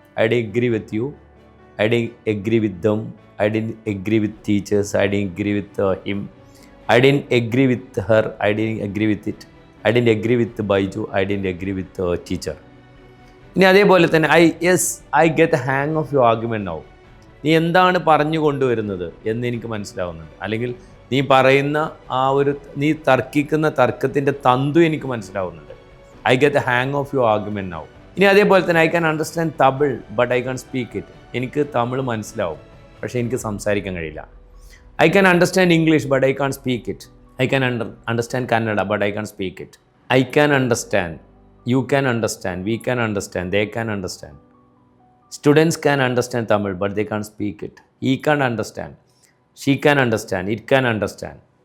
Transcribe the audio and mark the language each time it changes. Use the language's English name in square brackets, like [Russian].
[English] I disagree with you, I disagree with them, I didn't agree with teachers, I didn't agree with him, I didn't agree with her, I didn't agree with it, I didn't agree with Baiju, I didn't agree with the teacher. [Malayalam] ഇനി അതേപോലെ തന്നെ [English] I get the hang of your argument now. [Malayalam] നീ എന്താണ് പറഞ്ഞു കൊണ്ടുവരുന്നത് എന്ന് എനിക്ക് മനസ്സിലാവുന്നുണ്ട്, അല്ലെങ്കിൽ നീ പറയുന്ന നീ തർക്കിക്കുന്ന തർക്കത്തിൻ്റെ തന്തു എനിക്ക് മനസ്സിലാവുന്നുണ്ട്. [English] I get the hang of your argument now. [Malayalam] ഇനി അതേപോലെ തന്നെ [English] I can understand Tamil but I can't speak it. [Malayalam] എനിക്ക് തമിഴ് മനസ്സിലാവും, പക്ഷേ എനിക്ക് സംസാരിക്കാൻ കഴിയില്ല. [English] I can understand English but I can't speak it. I can understand Kannada but I can't speak it. I can understand, you can understand, we can understand, they can understand. Students can understand Tamil but they can't speak it. He can understand, she can understand, it can understand.